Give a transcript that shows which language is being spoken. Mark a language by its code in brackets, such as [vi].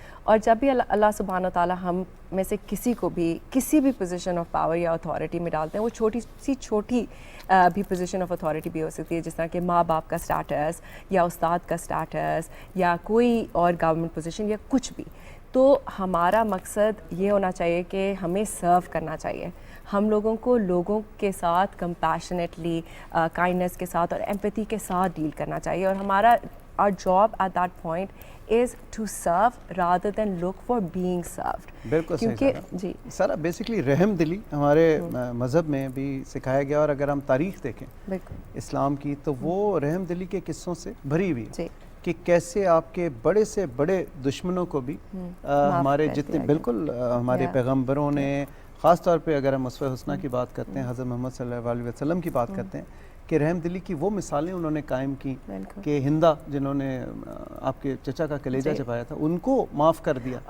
[ur] اور جب بھی اللہ سبحانہ و تعالیٰ ہم میں سے کسی کو بھی کسی بھی پوزیشن آف پاور یا اتھارٹی میں ڈالتے ہیں, وہ چھوٹی بھی پوزیشن آف اتھارٹی بھی ہو سکتی ہے, جس طرح کہ ماں باپ کا سٹیٹس یا استاد کا سٹیٹس یا کوئی اور گورنمنٹ پوزیشن یا کچھ بھی. تو ہمارا مقصد یہ ہونا چاہیے کہ ہمیں سرو کرنا چاہیے. ہم لوگوں کو لوگوں کے ساتھ کمپیشنیٹلی, کائنڈنس کے ساتھ اور ایمپیتھی کے ساتھ ڈیل کرنا چاہیے. اور ہمارا [en] our job at that point is to serve rather than look for being served. [ur] بالکل صحیح. جی سارا بیسکلی رحم دلی ہمارے مذہب میں بھی سکھایا گیا, اور اگر ہم تاریخ دیکھیں اسلام کی تو وہ رحم دلی کے قصوں سے بھری ہوئی ہے کہ کیسے آپ کے بڑے سے بڑے دشمنوں کو بھی ہمارے جتنے بالکل ہمارے پیغمبروں نے, خاص طور پہ اگر ہم اسوہ حسنہ کی بات کرتے ہیں, حضرت محمد صلی اللہ علیہ وسلم کی بات کرتے ہیں, کہ رحم دلی کی وہ مثالیں انہوں نے قائم کی کہ ہندا جنہوں نے آپ کے چچا کا کلیجہ چبایا تھا ان کو معاف کر دیا.